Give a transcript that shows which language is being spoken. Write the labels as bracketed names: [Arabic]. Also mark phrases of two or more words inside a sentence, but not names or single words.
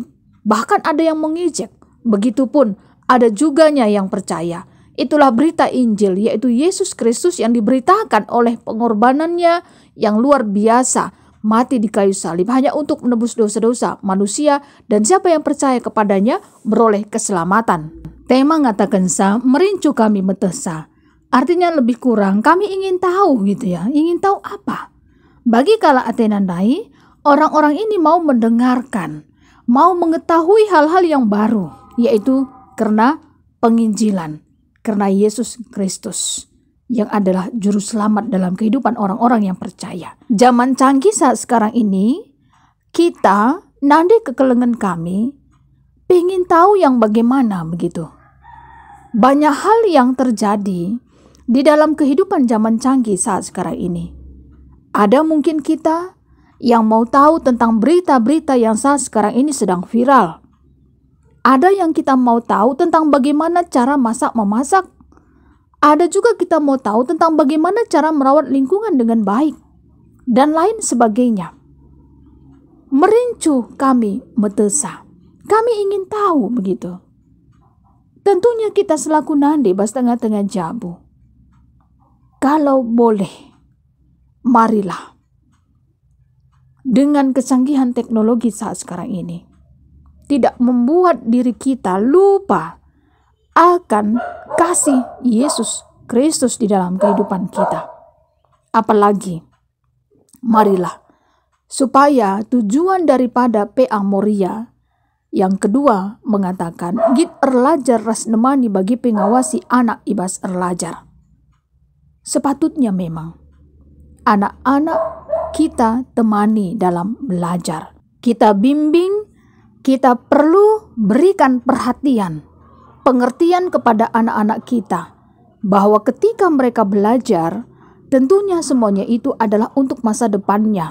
[Indonesian] Bahkan ada yang mengejek. Begitupun ada juganya yang percaya. Itulah berita Injil, yaitu Yesus Kristus yang diberitakan oleh pengorbanannya yang luar biasa, mati di kayu salib hanya untuk menebus dosa-dosa manusia, dan siapa yang percaya kepadanya beroleh keselamatan. [Batak Karo] Tema ngatakan sa, merincu kami metesa. [Indonesian] Artinya lebih kurang kami ingin tahu gitu ya. Ingin tahu apa? [Batak Karo] Bagi kala Athena nai, [Indonesian] orang-orang ini mau mendengarkan, mau mengetahui hal-hal yang baru, yaitu karena penginjilan, karena Yesus Kristus yang adalah juru selamat dalam kehidupan orang-orang yang percaya. Zaman canggih saat sekarang ini, kita [Batak Karo] nandai kekelengan kami [Indonesian] pengen tahu yang bagaimana begitu. Banyak hal yang terjadi di dalam kehidupan zaman canggih saat sekarang ini. Ada mungkin kita yang mau tahu tentang berita-berita yang saat sekarang ini sedang viral. Ada yang kita mau tahu tentang bagaimana cara memasak. Ada juga kita mau tahu tentang bagaimana cara merawat lingkungan dengan baik. Dan lain sebagainya. [Batak Karo] Merincu kami metesa. [Indonesian] Kami ingin tahu begitu. Tentunya kita selaku [Batak Karo] nande bas tengah-tengah jabu. [Indonesian] Kalau boleh, marilah. Dengan kecanggihan teknologi saat sekarang ini, tidak membuat diri kita lupa akan kasih Yesus Kristus di dalam kehidupan kita. Apalagi, marilah, supaya tujuan daripada PA Moria yang kedua mengatakan, [Batak Karo] git erlajar ras nemani bagi pengawasi anak ibas erlajar. [Indonesian] Sepatutnya memang anak-anak kita temani dalam belajar. Kita bimbing, kita perlu berikan perhatian, pengertian kepada anak-anak kita, bahwa ketika mereka belajar, tentunya semuanya itu adalah untuk masa depannya.